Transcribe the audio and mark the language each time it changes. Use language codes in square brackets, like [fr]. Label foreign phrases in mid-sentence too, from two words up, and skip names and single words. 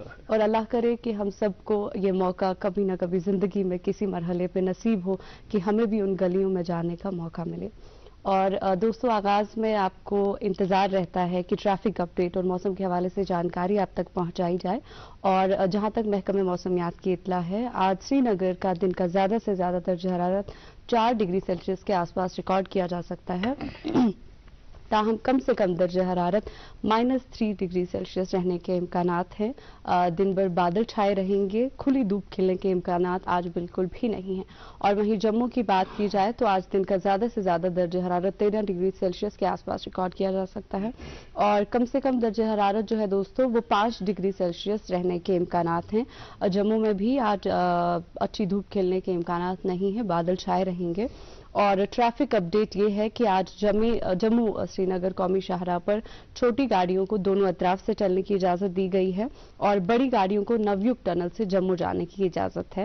[ur] اور اللہ کرے کہ ہم سب کو یہ موقع کبھی نہ کبھی زندگی میں کسی مرحلے پہ نصیب ہو کہ ہمیں بھی ان گلیوں میں جانے کا موقع ملے. اور دوستو، آغاز میں آپ کو انتظار رہتا ہے کہ [en] traffic update [ur] اور موسم کے حوالے سے جانکاری آپ تک پہنچائی جائے. اور جہاں تک محکمہ موسمیات کی اطلاع ہے، آج سری نگر کا دن کا زیادہ سے زیادہ درجہ حرارت 4 [en] degree Celsius [ur] کے آس پاس ریکارڈ کیا جا سکتا ہے، تاہم کم سے کم درجہ حرارت -3 [en] degree Celsius [ur] رہنے کے امکانات ہیں. دن بھر بادل چھائے رہیں گے، کھلی دھوپ کھلنے کے امکانات آج بالکل بھی نہیں ہیں. اور وہیں جموں کی بات کی جائے تو آج دن کا زیادہ سے زیادہ درجہ حرارت 13 [en] degree Celsius [ur] کے آس پاس ریکارڈ کیا جا سکتا ہے، اور کم سے کم درجہ حرارت جو ہے دوستو وہ 5 [en] degree Celsius [ur] رہنے کے امکانات ہیں. جموں میں بھی آج اچھی دھوپ کھلنے کے امکانات نہیں ہیں، بادل چھائے رہیں گے. اور [en] traffic update [ur] یہ ہے کہ آج جموں سری نگر قومی شاہراہ پر چھوٹی گاڑیوں کو دونوں اطراف سے چلنے کی اجازت دی گئی ہے، اور بڑی گاڑیوں کو نویوگ ٹنل سے جموں جانے کی اجازت ہے.